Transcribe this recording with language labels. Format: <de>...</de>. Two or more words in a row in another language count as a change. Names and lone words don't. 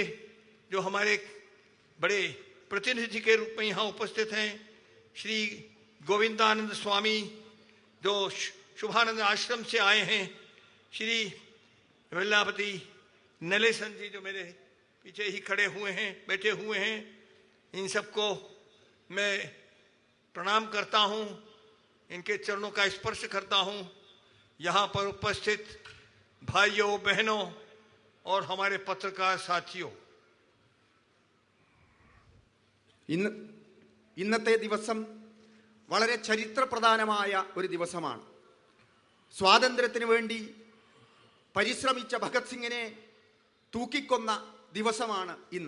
<hi>जो हमारे बड़े प्रतिनिधि के रूप में यहाँ उपस्थित हैं, श्री गोविंदानंद स्वामी जो शुभानंद आश्रम से आए हैं, श्री वेल्लापति नलेसन जी जो मेरे पीछे ही खड़े हुए हैं, बैठे हुए हैं, इन सबको मैं प्रणाम करता हूँ, इनके चरणों का स्पर्श करता हूँ। यहाँ पर उपस्थित भाइयों बहनों और हमारे पत्रकार साथियों,</hi> <ml>ഇന്നത്തെ ദിവസം വളരെ ചരിത്രപ്രധാനമായ ഒരു ദിവസമാണ്. സ്വാതന്ത്ര്യത്തിന് വേണ്ടി പരിശ്രമിച്ച ഭഗത് സിംഗിനെ തൂക്കിക്കൊന്ന ദിവസമാണ് ഇന്ന്.</ml>